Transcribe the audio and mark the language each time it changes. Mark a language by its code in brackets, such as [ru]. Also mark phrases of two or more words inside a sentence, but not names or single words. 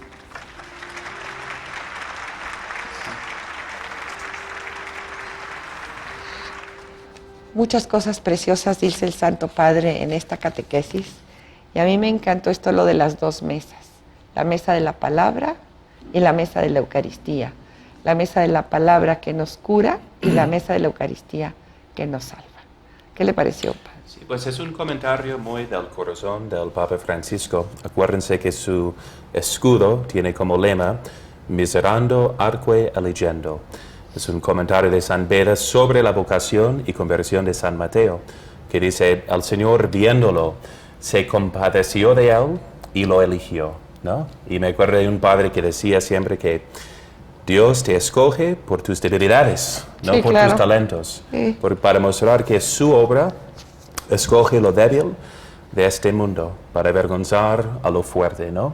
[es] Muchas cosas preciosas dice el Santo Padre en esta catequesis, y a mí me encantó esto lo de las dos mesas, la mesa de la palabra y la mesa de la Eucaristía, la mesa de la palabra que nos cura y la mesa de la Eucaristía que nos salva. ¿Qué le pareció, Padre? Sí, pues es un comentario muy del corazón del Papa Francisco. Acuérdense que su escudo tiene como lema [la] Miserando arque eligendo. [es] Es un comentario de San Beda sobre la vocación y conversión de San Mateo, que dice, el Señor viéndolo, se compadeció de él y lo eligió, ¿no? Y me acuerdo de un padre que decía siempre que Dios te escoge por tus debilidades, no por tus talentos, para mostrar que su obra escoge lo débil de este mundo, para avergonzar a lo fuerte, ¿no?